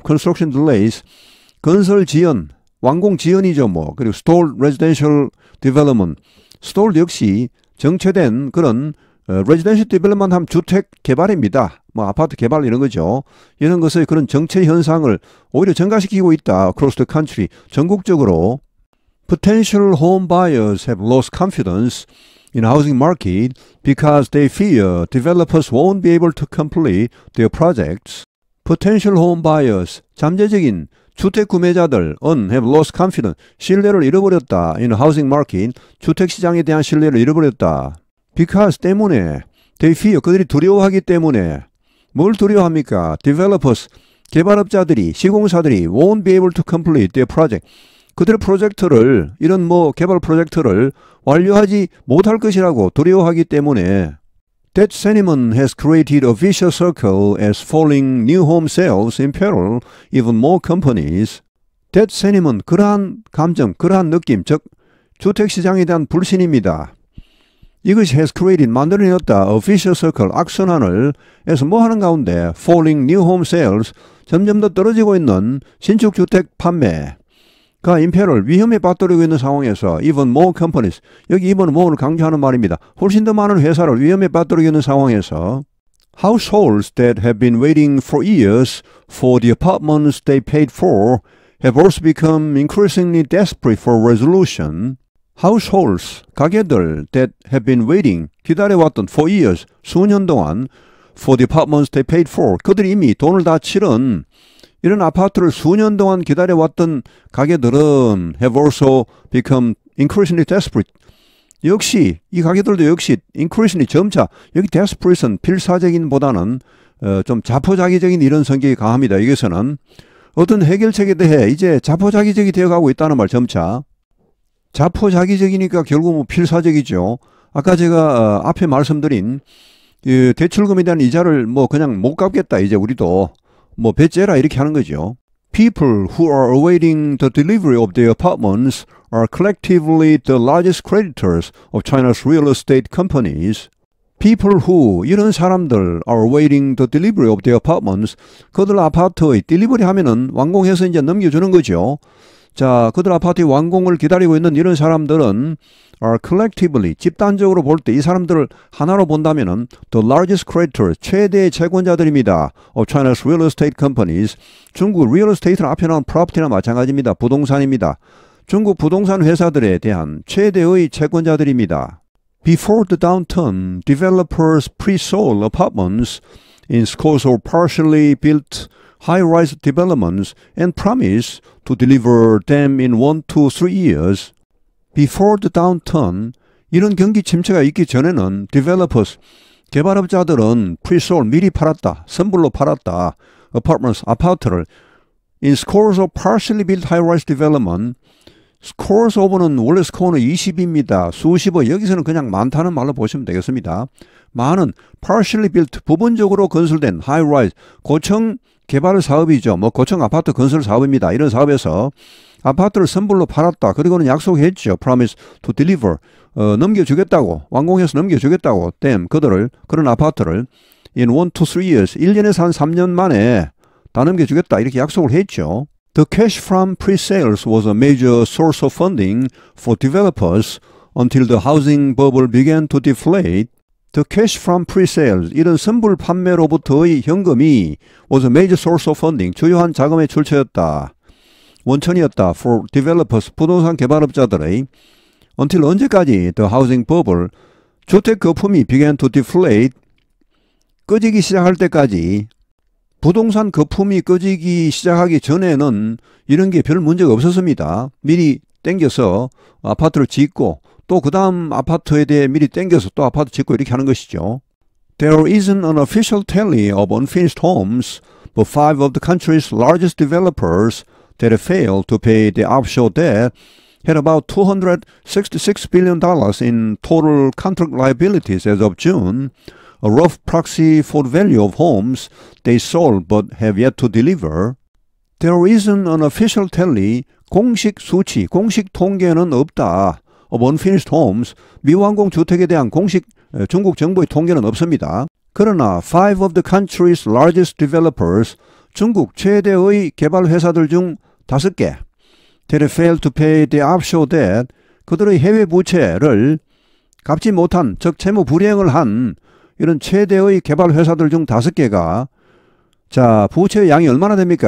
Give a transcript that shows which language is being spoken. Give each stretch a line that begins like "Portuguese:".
English: construction delays,
Korean: 건설 지연, 완공 지연이죠 뭐. 그리고
English: stalled residential development, stalled
Korean: 역시 정체된 그런
English: residential development
Korean: 하면 주택 개발입니다. 뭐 아파트 개발 이런 거죠. 이런 것의 그런 정체 현상을 오히려 증가시키고 있다.
English: across the country,
Korean: 전국적으로.
English: Potential home buyers have lost confidence in housing market because they fear developers won't be able to complete their projects. Potential home buyers,
Korean: 잠재적인 주택 구매자들은
English: have lost confidence,
Korean: 신뢰를 잃어버렸다.
English: in housing market,
Korean: 주택 시장에 대한 신뢰를 잃어버렸다.
English: Because
Korean: 때문에,
English: they fear,
Korean: 그들이 두려워하기 때문에. 뭘 두려워합니까?
English: Developers,
Korean: 개발업자들이, 시공사들이
English: won't be able to complete their project.
Korean: 그들의 프로젝트를, 이런 뭐 개발 프로젝트를 완료하지 못할 것이라고 두려워하기 때문에.
English: That sentiment has created a vicious circle as falling new home sales imperil even more companies. That sentiment,
Korean: 그러한 감정, 그러한 느낌, 즉 주택시장에 대한 불신입니다. 이것이
English: has created,
Korean: 만들어내었다.
English: A vicious circle,
Korean: 악순환을 해서 뭐 하는 가운데
English: falling new home sales,
Korean: 점점 더 떨어지고 있는 신축주택 판매가 임페럴, 위험에 빠뜨리고 있는 상황에서
English: even more companies,
Korean: 여기
English: even more
Korean: 를 강조하는 말입니다. 훨씬 더 많은 회사를 위험에 빠뜨리고 있는 상황에서
English: households that have been waiting for years for the apartments they paid for have also become increasingly desperate for resolution. Households,
Korean: 가게들
English: that have been waiting,
Korean: 기다려왔던
English: for years,
Korean: 수년 동안
English: for the apartments they paid for,
Korean: 그들이 이미 돈을 다 치른 이런 아파트를 수년 동안 기다려왔던 가게들은
English: have also become increasingly desperate.
Korean: 역시 이 가게들도 역시 increasingly 점차, 여기 desperate은 필사적인 보다는 좀 자포자기적인 이런 성격이 강합니다. 여기서는 어떤 해결책에 대해 이제 자포자기적이 되어가고 있다는 말. 점차 자포자기적이니까 결국 뭐 필사적이죠. 아까 제가 앞에 말씀드린 대출금에 대한 이자를 뭐 그냥 못 갚겠다, 이제 우리도 뭐 배째라 이렇게 하는 거죠.
English: People who are awaiting the delivery of their apartments are collectively the largest creditors of China's real estate companies. People who,
Korean: 이런 사람들,
English: are awaiting the delivery of their apartments.
Korean: 그들 아파트의 딜리버리 하면은 완공해서 이제 넘겨주는 거죠. 자, 그들 아파트의 완공을 기다리고 있는 이런 사람들은
English: are collectively,
Korean: 집단적으로 볼 때 이 사람들을 하나로 본다면은
English: the largest creditors,
Korean: 최대의 채권자들입니다.
English: of China's real estate companies.
Korean: 중국 real estate는 앞에 나온 property나 마찬가지입니다. 부동산입니다. 중국 부동산 회사들에 대한 최대의 채권자들입니다.
English: Before the downturn, developers pre-sold apartments in scores of partially built high-rise developments and promised to deliver them in 1 to 3 years. Before the downturn,
Korean: 이런 경기 침체가 있기 전에는
English: developers,
Korean: 개발업자들은
English: pre-sold,
Korean: 미리 팔았다, 선불로 팔았다,
English: apartments,
Korean: 아파트를
English: in scores of partially built high-rise development. scores of
Korean: 는 원래 스코어는 20입니다. 수십억, 여기서는 그냥 많다는 말로 보시면 되겠습니다. 많은
English: partially built,
Korean: 부분적으로 건설된 high-rise, 고층 개발 사업이죠. 뭐 고층 아파트 건설 사업입니다. 이런 사업에서 아파트를 선불로 팔았다. 그리고는 약속했죠.
English: promise to deliver,
Korean: 넘겨주겠다고, 완공해서 넘겨주겠다고,
English: them,
Korean: 그들을, 그런 아파트를
English: in 1 to 3 years,
Korean: 1년에서 한 3년 만에 다 넘겨주겠다. 이렇게 약속을 했죠.
English: The cash from pre-sales was a major source of funding for developers until the housing bubble began to deflate. The cash from pre-sales,
Korean: 이런 선불 판매로부터의 현금이
English: was a major source of funding,
Korean: 주요한 자금의 출처였다. 원천이었다.
English: For developers,
Korean: 부동산 개발업자들의
English: until
Korean: 언제까지
English: the housing bubble,
Korean: 주택 거품이
English: began to deflate,
Korean: 꺼지기 시작할 때까지. 부동산 거품이 꺼지기 시작하기 전에는 이런 게 별 문제가 없었습니다. 미리 땡겨서 아파트를 짓고 또 그 다음 아파트에 대해 미리 땡겨서 또 아파트 짓고 이렇게 하는 것이죠.
English: There isn't an official tally of unfinished homes, but 5 of the country's largest developers that have failed to pay the offshore debt had about $266 billion in total contract liabilities as of June, a rough proxy for the value of homes they sold but have yet to deliver. There isn't an official tally,
Korean: 공식 수치, 공식 통계는 없다.
English: of unfinished homes,
Korean: 미완공 주택에 대한 공식 중국 정부의 통계는 없습니다. 그러나
English: 5 of the country's largest developers,
Korean: 중국 최대의 개발 회사들 중 5개,
English: that have failed to pay the offshore debt,
Korean: 그들의 해외 부채를 갚지 못한, 즉 채무 불이행을 한 이런 최대의 개발 회사들 중 5개가 자, 부채의 양이 얼마나 됩니까?